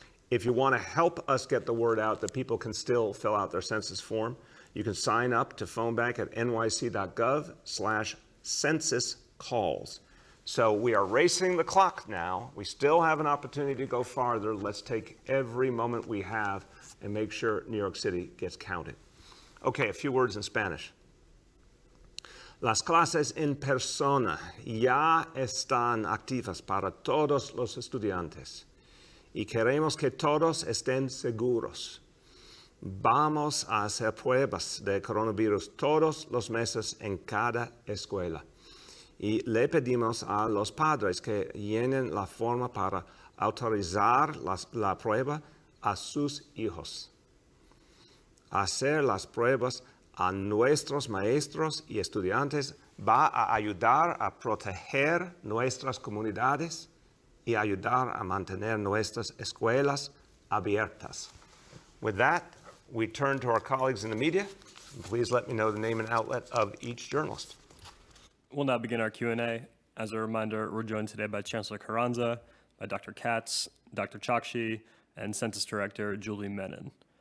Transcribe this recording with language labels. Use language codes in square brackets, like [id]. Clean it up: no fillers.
[en] If you want to help us get the word out that people can still fill out their census form, you can sign up to phone bank at nyc.gov/census calls. So we are racing the clock now. We still have an opportunity to go farther. Let's take every moment we have and make sure New York City gets counted. Okay, a few words in Spanish. [es] Las clases en persona ya están activas para todos los estudiantes y queremos que todos estén seguros. Vamos a hacer pruebas de coronavirus todos los meses en cada escuela. Y le pedimos a los padres que llenen la forma para autorizar la prueba a sus hijos. Hacer las pruebas a nuestros maestros y estudiantes va a ayudar a proteger nuestras comunidades y ayudar a mantener nuestras escuelas abiertas. [en] With that, we turn to our colleagues in the media. Please let me know the name and outlet of each journalist. We'll now begin our Q&A. As a reminder, we're joined today by Chancellor Carranza, by Dr. Katz, Dr. Chakshi, and Census Director Julie Menon.